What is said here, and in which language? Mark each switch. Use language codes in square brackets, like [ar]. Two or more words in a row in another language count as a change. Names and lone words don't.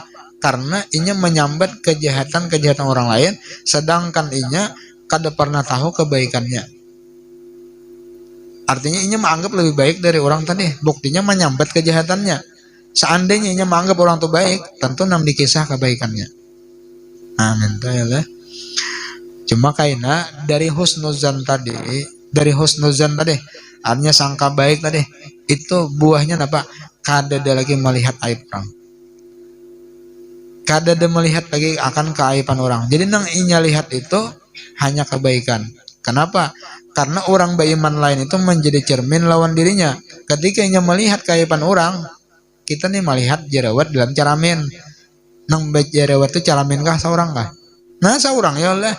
[bjn] Karena ia menyambat kejahatan orang lain, sedangkan ia kada pernah tahu kebaikannya. [id] Artinya ia menganggap lebih baik dari orang tadi. [bjn] Buktinya menyambat kejahatannya. [id] Seandainya ia menganggap orang tuh baik, tentu nam dikisah kebaikannya. Amin ya lah. [bjn] Cuma kaina dari husnuzan tadi, artinya sangka baik tadi, itu buahnya apa? Kada ada lagi melihat aib orang. Kada ada melihat lagi akan keaiban orang. Jadi nang inya lihat itu hanya kebaikan. Kenapa? [id] Karena orang beriman lain itu menjadi cermin lawan dirinya. [bjn] Ketika inya melihat keaiban orang, kita nih melihat jerawat dalam cermin. Nang jerawat itu cermin kah seorang kah? Nah seorang ya Allah.